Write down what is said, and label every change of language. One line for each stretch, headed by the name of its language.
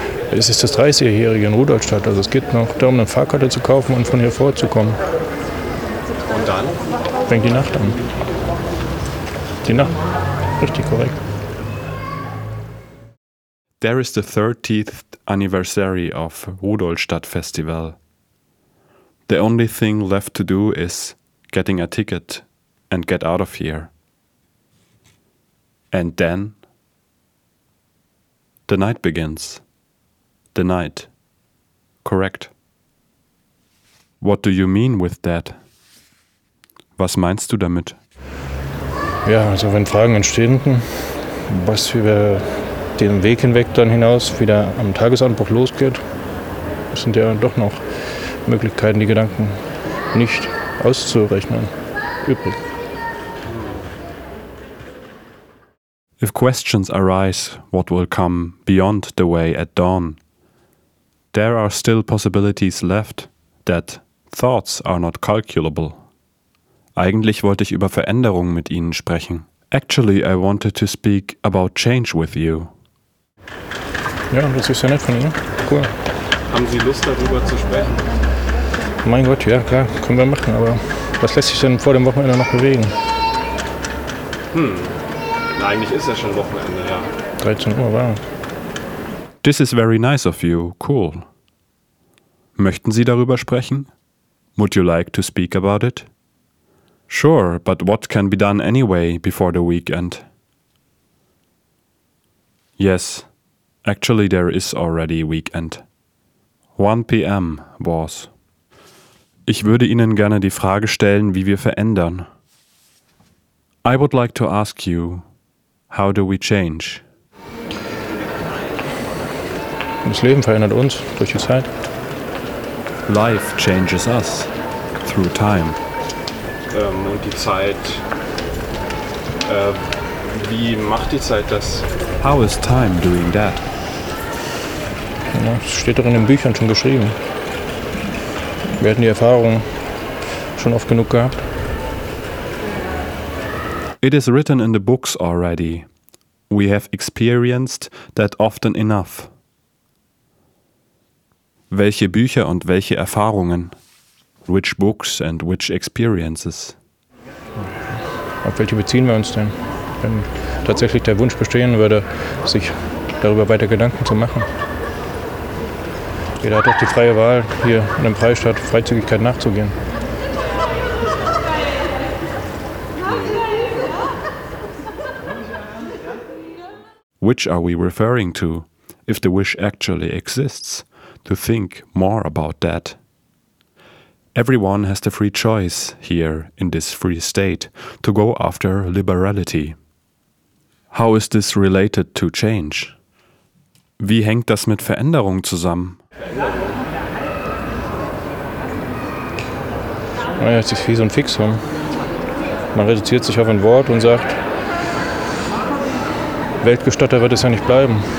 German: Es ist das 30-jährige in Rudolstadt, also es geht noch darum, eine Fahrkarte zu kaufen und von hier vorzukommen. Und dann? Fängt die Nacht an. Die Nacht. Richtig korrekt.
English: There is the 30th anniversary of Rudolstadt Festival. The only thing left to do is getting a ticket and get out of here. And then the night begins. The night. Correct. What do you mean with that?
German: Was meinst du damit? Ja, also wenn Fragen entstehen, was über den Weg hinweg dann hinaus wieder am Tagesanbruch losgeht, sind ja doch noch Möglichkeiten, die Gedanken nicht auszurechnen, übrig.
English: If questions arise, what will come beyond the way at dawn? There are still possibilities left that thoughts are not calculable.
German: Eigentlich wollte ich über Veränderungen mit Ihnen sprechen.
English: Actually, I wanted to speak about change with you.
German: Ja, das ist ja nett von Ihnen.
English: Cool.
German: Haben Sie Lust, darüber zu sprechen? Mein Gott, ja, klar, können wir machen. Aber was lässt sich denn vor dem Wochenende noch bewegen? Na, eigentlich ist ja schon Wochenende, ja. 13 Uhr, wow.
English: This is very nice of you. Cool.
German: Möchten Sie darüber sprechen?
English: Would you like to speak about it? Sure, but what can be done anyway before the weekend? Yes, actually there is already weekend. 1 p.m. was.
German: Ich würde Ihnen gerne die Frage stellen, wie wir verändern.
English: I would like to ask you, how do we change?
German: Das Leben verändert uns durch die Zeit.
English: Life changes us through time.
German: Und die Zeit, wie macht die Zeit das?
English: How is time doing that?
German: Ja, das steht doch in den Büchern schon geschrieben. Wir hatten die Erfahrung schon oft genug gehabt.
English: It is written in the books already. We have experienced that often enough.
German: Welche Bücher und welche Erfahrungen?
English: Which books and which experiences?
German: Auf welche beziehen wir uns denn? Wenn tatsächlich der Wunsch bestehen würde, sich darüber weiter Gedanken zu machen. Jeder hat doch die freie Wahl, hier in einem Freistaat Freizügigkeit nachzugehen.
English: Which are we referring to, if the wish actually exists, to think more about that? Everyone has the free choice here in this free state to go after liberality. How is this related to change?
German: Wie hängt das mit Veränderung zusammen? Naja, es ist wie so ein Fixum. Man reduziert sich auf ein Wort und sagt, Weltgestatter wird es ja nicht bleiben.